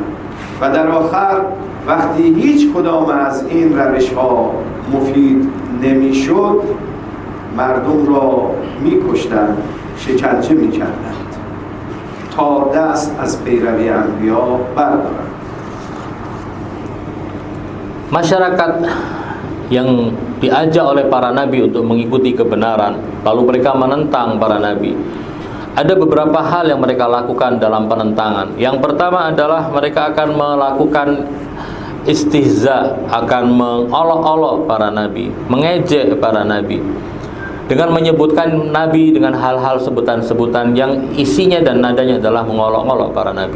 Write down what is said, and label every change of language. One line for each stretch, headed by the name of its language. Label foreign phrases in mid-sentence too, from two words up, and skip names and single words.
Persian: و در آخر وقتی هیچ کدام از این روش‌ها مفید نمی‌شد مردم را می‌کشتند، شکنجه می‌کردند تا دست از پیروی انبیا بردارند.
Indonesian: Masyarakat yang diajak oleh para nabi untuk mengikuti kebenaran, lalu mereka menentang para nabi. Ada beberapa hal yang mereka lakukan dalam penentangan. Yang pertama adalah mereka akan melakukan istihza, akan mengolok-olok para nabi, mengejek para nabi, dengan menyebutkan nabi dengan hal-hal sebutan-sebutan yang isinya dan nadanya adalah mengolok-olok para nabi.